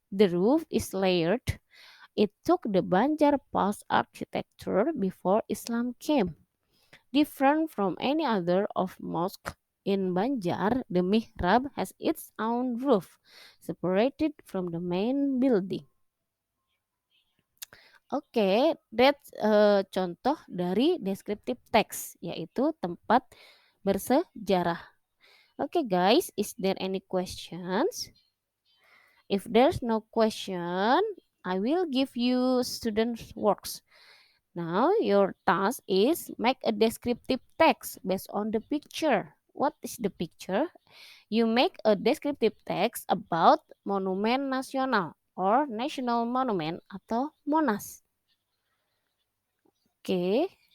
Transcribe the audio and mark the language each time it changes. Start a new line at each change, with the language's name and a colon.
English: The roof is layered. It took the Banjar Pass architecture before Islam came. Different from any other of mosque in Banjar, the mihrab has its own roof, separated from the main building.
Indonesian: Oke,
English: that's
Indonesian: contoh dari descriptive text, yaitu tempat bersejarah.
English: Oke guys, is there any questions? If there's no question, I will give you students works. Now your task is make a descriptive text based on the picture. What is the picture? You make a descriptive text about Monumen Nasional or National Monument
Indonesian: atau
English: Monas. Oke.